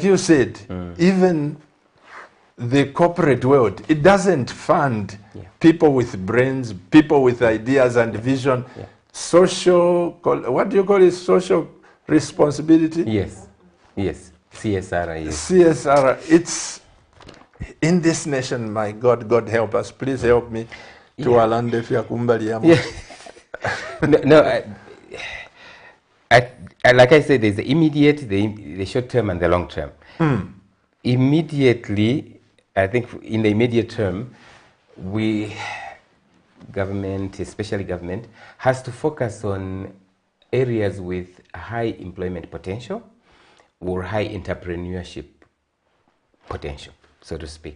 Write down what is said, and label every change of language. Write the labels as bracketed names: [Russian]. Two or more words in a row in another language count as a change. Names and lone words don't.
[English] But like you said, even the corporate world, it doesn't fund people with brains, people with ideas and vision, social, what do you call it, social responsibility? Yes, yes, CSR. Yes. CSR, it's in this nation, my God, God help us. Please help me to [Bemba] alande fya kumbali yamu. [English] Like I said, there's the immediate, the short term, and the long term. Immediately, I think in the immediate term, government, especially government, has to focus on areas with high employment potential or high entrepreneurship potential, so to speak.